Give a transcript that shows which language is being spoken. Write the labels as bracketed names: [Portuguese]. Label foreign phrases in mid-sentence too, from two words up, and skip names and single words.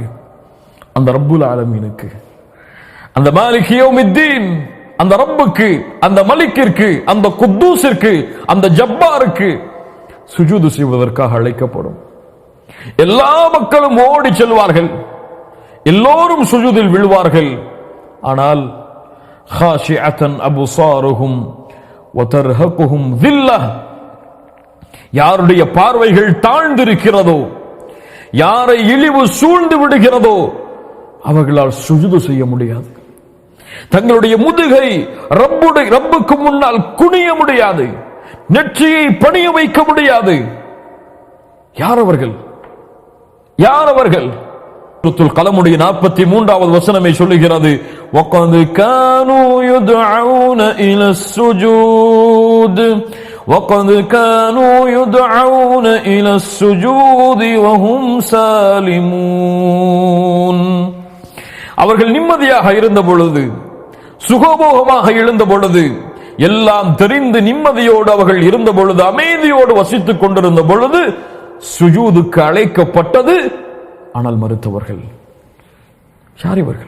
[Tamil] அந்த [Arabic] رب العالمين, [Tamil] அந்த [Arabic] مالك يوم الدين, [Tamil] அந்த ரப்புக்கு, அந்த மலிக்கிற்கு, அந்த குத்தூஸிற்கு, அந்த ஜப்பாருக்கு சுஜூது செய்வதற்காக அழைக்கப்படும். எல்லா மக்களும் ஓடி செல்வார்கள், எல்லோரும் சுஜூதில் விழுவார்கள். [Arabic] ஆனால் خاشعة أبصارهم وترهقهم ذلة, [Tamil] யாருடைய பார்வைகள் தாழ்ந்திருக்கிறதோ, யாரை இழிவு சூழ்ந்து விடுகிறதோ அவர்களால் சுஜூது செய்ய முடியாது. தங்களுடைய முதுகை ரப்புக்கு முன்னால் குனிய முடியாது, நெற்றியை பணிய வைக்க முடியாது. யார் அவர்கள்? யார் அவர்கள்? சூரத்துல் கலமுடைய 43வது வசனமே சொல்லுகிறது, [Arabic] وَقَدْ كَانُوا يُدْعَوْنَ إِلَى السُّجُودِ وَقَدْ كَانُوا يُدْعَوْنَ إِلَى السُّجُودِ وَهُمْ سَالِمُونَ. [Tamil] அவர்கள் நிம்மதியாக இருந்த பொழுது, சுகபோகமாக எழுந்த பொழுது, எல்லாம் தெரிந்து நிம்மதியோடு அவர்கள் இருந்த பொழுது, அமைதியோடு வசித்துக் கொண்டிருந்த பொழுது சுஜூதுக்கு அழைக்கப்பட்டது. ஆனால் மறுத்தவர்கள். யார் இவர்கள்?